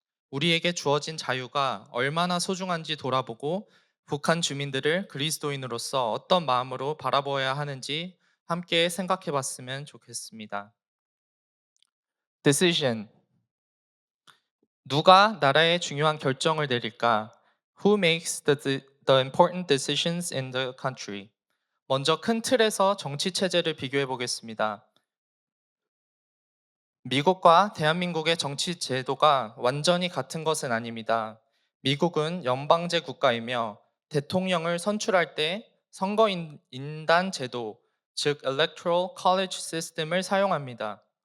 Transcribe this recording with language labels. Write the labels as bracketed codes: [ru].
[ko] 우리에게 주어진 자유가 얼마나 소중한지 돌아보고 북한 주민들을 그리스도인으로서 어떤 마음으로 바라보아야 하는지 함께 생각해 봤으면 좋겠습니다. [en] Decision. [ko] 누가 나라의 중요한 결정을 내릴까? [en] Who makes the important decisions in the country? [ko] 먼저 큰 틀에서 정치 체제를 비교해 보겠습니다. 미국과 대한민국의 정치 제도가 완전히 같은 것은 아닙니다. 미국은 연방제 국가이며 대통령을 선출할 때 선거인단 제도, 즉 Electoral College System을 사용합니다.